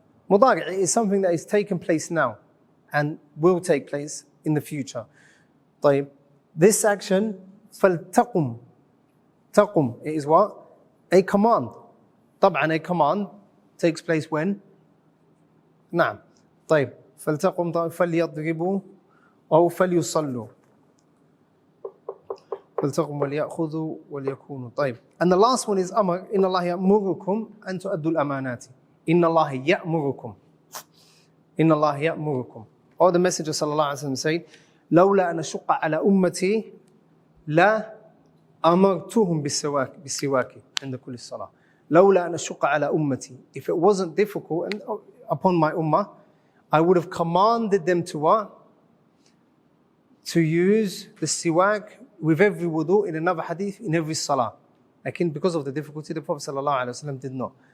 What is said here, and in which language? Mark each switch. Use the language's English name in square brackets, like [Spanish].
[English] Mudari' is something that is taking place now and will take place in the future. [Arabic] طيب. [English] This action, [Arabic] فلتقم. تقم, [English] it is what? A command. طبعا a command takes place when? [Arabic] نعم. طيب. فلتقم فليضربوا أو فليصلوا. فلتقم وليأخذوا وليكونوا. طيب. [English] And the last one is أمر. [Arabic] إن الله يأمركم أن تؤدوا الأمانات. إن الله يأمركم. إن الله يأمركم. [English] Or the Messenger [Arabic] صلى الله عليه وسلم said, لولا أن أشق على أمتي لا أمرتهم بالسواك عند كل الصلاة. لولا أن أشق على أمتي. [English] If it wasn't difficult upon my ummah, I would have commanded them to what? To use the siwak with every wudu, in another hadith, in every salah. Again, because of the difficulty, the Prophet ﷺ did not.